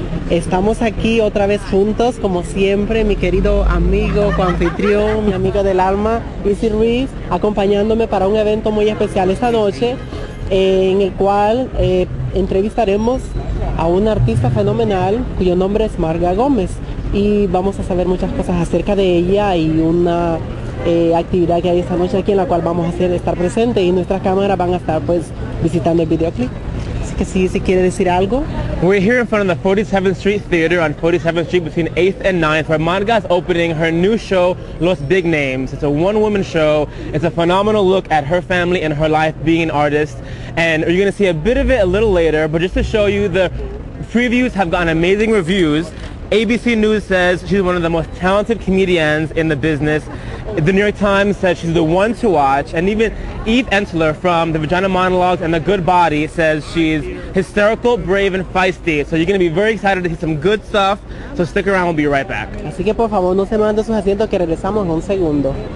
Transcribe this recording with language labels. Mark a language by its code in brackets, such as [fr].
[es] Estamos aquí otra vez juntos, como siempre, mi querido amigo, coanfitrión, mi amigo del alma, Izzy Ruiz, acompañándome para un evento muy especial esta noche, en el cual entrevistaremos a una artista fenomenal cuyo nombre es Marga Gómez, y vamos a saber muchas cosas acerca de ella y una actividad que hay esta noche aquí en la cual vamos a estar presentes, y nuestras cámaras van a estar pues visitando el videoclip. Así que si quiere decir algo. [en] We're here in front of the 47th Street Theater on 47th Street between 8th and 9th, where Marga is opening her new show, Los Big Names. It's a one-woman show. It's a phenomenal look at her family and her life being an artist. And you're going to see a bit of it a little later, but just to show you, the previews have gotten amazing reviews. ABC News says she's one of the most talented comedians in the business. The New York Times says she's the one to watch, and even Eve Ensler from the Vagina Monologues and The Good Body says she's hysterical, brave, and feisty. So you're going to be very excited to see some good stuff, so stick around, we'll be right back. [es] Así que por favor no se manden sus asientos, que regresamos en un segundo.